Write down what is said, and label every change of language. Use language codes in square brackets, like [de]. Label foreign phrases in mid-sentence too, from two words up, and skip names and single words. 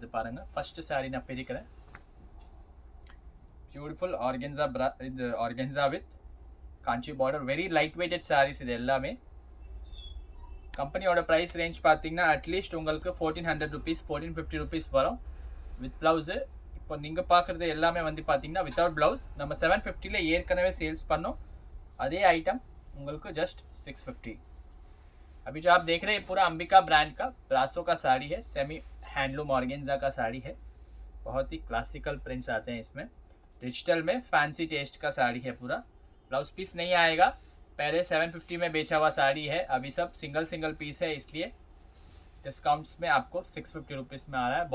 [ta] பாருங்கள், ஃபஸ்ட்டு சாரீ நான் பிரிக்கிறேன். [en] beautiful organza [ta] இது [en] organza with Kanchi border, very light weighted sarees. [ta] இது எல்லாமே கம்பெனியோட [en] price range [ta] பார்த்தீங்கன்னா அட்லீஸ்ட் உங்களுக்கு 1400 ருபீஸ் 1450 ருபீஸ் வரும் [en] with blouse. [ta] இப்போ நீங்கள் பார்க்குறது எல்லாமே வந்து பார்த்தீங்கன்னா [en] without blouse. [ta] நம்ம 750ல ஏற்கனவே சேல்ஸ் பண்ணோம். அதே आइटम உங்களுக்கு जस्ट 650. [hi] अभी जो आप देख रहे हैं पूरा अंबिका ब्रांड का ब्रासो का साड़ी है, [en] semi handloom organza [hi] का साड़ी है. बहुत ही [en] classical prints [hi] आते हैं इसमें. डिजिटल में [en] fancy taste [hi] का साड़ी है पूरा. [en] blouse piece [hi] नहीं आएगा. पहले 750 में बेचा हुआ साड़ी है, अभी सब [en] single piece [hi] है, इसलिए डिस्काउंट्स में आपको 650 रुपीज़ में आ रहा है.